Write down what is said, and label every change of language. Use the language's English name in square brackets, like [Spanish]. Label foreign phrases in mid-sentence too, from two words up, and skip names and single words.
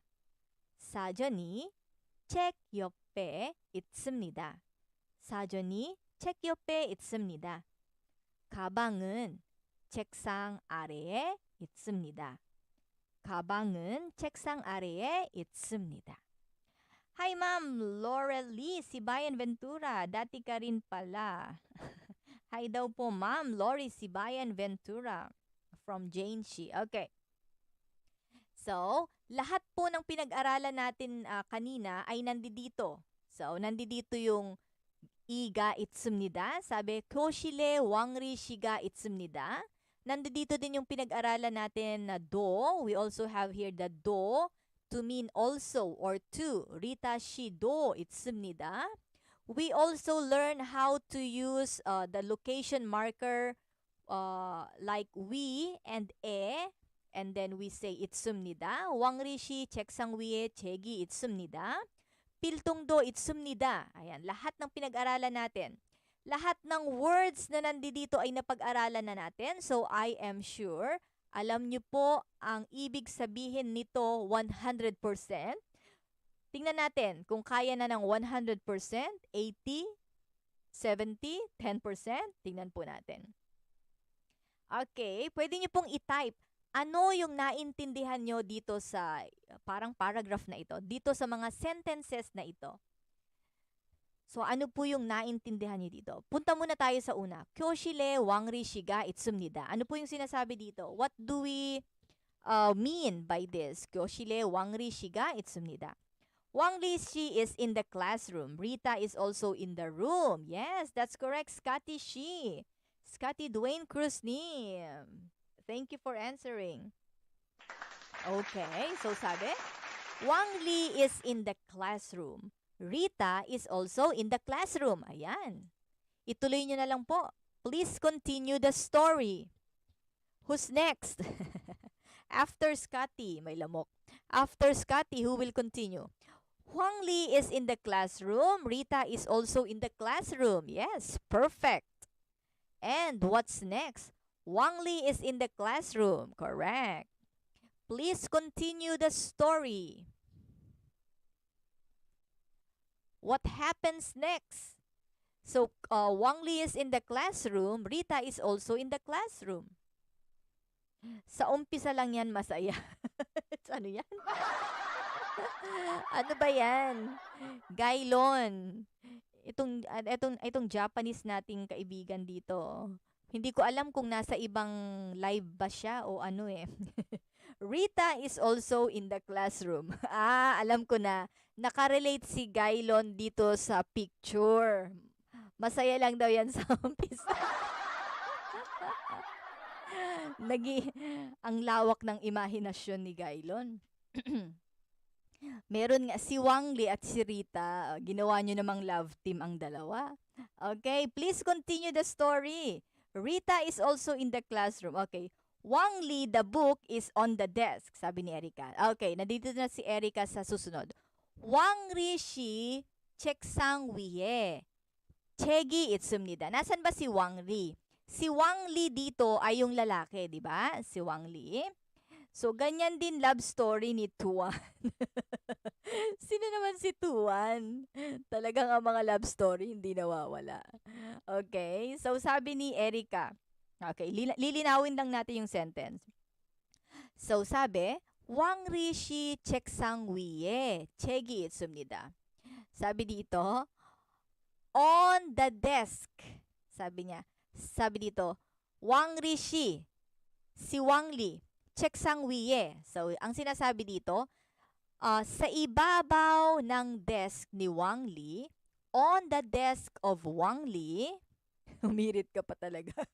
[Korean] 사전이 책 옆에 있습니다. 사전이 책 옆에 있습니다. 가방은 책상 아래에 있습니다. 가방은 책상 아래에 있습니다. [English] Hi ma'am, Laurel Lee, Sibayan Ventura. [Filipino] Dati ka rin pala. Hi daw po ma'am, Lori Sibayan Ventura from Jane Shi. Okay. So, lahat po ng pinag-aralan natin kanina ay nandito. So, nandito yung [Korean] 이가 있습니다. Sabi, 교실에 왕리 씨가 있습니다. [Filipino] Nandito din yung pinag-aralan natin na do. [English] We also have here the do to mean also or to. [Korean] Rita shi도 있습니다. [English] We also learn how to use the location marker like we and and then we say 있습니다. [Korean] 왕리 씨 책상 위에 책이 있습니다. 필통도 있습니다. [Filipino] Ayan, lahat ng pinag-aralan natin. Lahat ng words na nandito ay napag-aralan na natin. [English] So I am sure [Filipino] alam nyo po ang ibig sabihin nito 100%. Tingnan natin kung kaya na ng 100%, 80, 70, 10%. Tingnan po natin. Okay, pwede nyo pong i-type. Ano yung naintindihan nyo dito sa parang paragraph na ito? Dito sa mga sentences na ito. So ano po yung naintindihan niyo dito? Punta muna tayo sa una. 교실에 왕리 씨가 있습니다. Ano po yung sinasabi dito? [English] What do we mean by this? [Korean] 교실에 왕리 씨가 있습니다. [English] 왕리 씨 is in the classroom. Rita is also in the room. Yes, that's correct. Scotty she. Scotty Dwayne Cruz Nim. Thank you for answering. Okay, so sabi, Wangli is in the classroom. Rita is also in the classroom. [Filipino] Ayan. Ituloy nyo na lang po. [English] Please continue the story. Who's next? After Scotty, [Filipino] may lamok. [English] After Scotty, who will continue? Huang Li is in the classroom. Rita is also in the classroom. Yes, perfect. And what's next? Wang Li is in the classroom. Correct. Please continue the story. What happens next? So, Wang Li is in the classroom. Rita is also in the classroom. [Filipino] Sa umpisa lang yan, masaya. Ano yan? Ano ba yan? Gailon. Itong Japanese nating kaibigan dito. Hindi ko alam kung nasa ibang live ba siya o ano eh. [English] Rita is also in the classroom. [Filipino] Alam ko na. Nakarelate si Gailon dito sa picture. Masaya lang daw yan sa umpisa. Ang lawak ng imahinasyon ni Gailon. Meron nga si Wang Li at si Rita. Ginawa nyo namang [English] love team [Filipino] ang dalawa. [English] Okay, please continue the story. Rita is also in the classroom. Okay. Wang Li, the book is on the desk, [Filipino] sabi ni Erica. Okay, nandito na si Erica sa susunod. [Korean] Wang Li 씨 책상 위에 책이 있습니다. [Filipino] Nasaan ba si Wang Li? Si Wang Li dito ay yung lalaki, di ba? Si Wang Li. So, ganyan din [English] love story [Filipino] ni Tuan. Sino naman si Tuan? Talagang ang mga [English] love story [Filipino] hindi nawawala. Okay, so sabi ni Erica. Okay, lilinawin lang natin yung sentence. So, sabi, [Korean] 왕리 씨 책상 위에 책이 있습니다. [Filipino] Sabi dito, [English] on the desk. [Filipino] Sabi niya. Sabi dito, [Korean] 왕리 씨, [Filipino] si Wang Li, [Korean] 책상 위에. [Filipino] So, ang sinasabi dito, sa ibabaw ng desk ni Wang Li, [English] on the desk of Wang Li, [Filipino] Humirit ka pa talaga.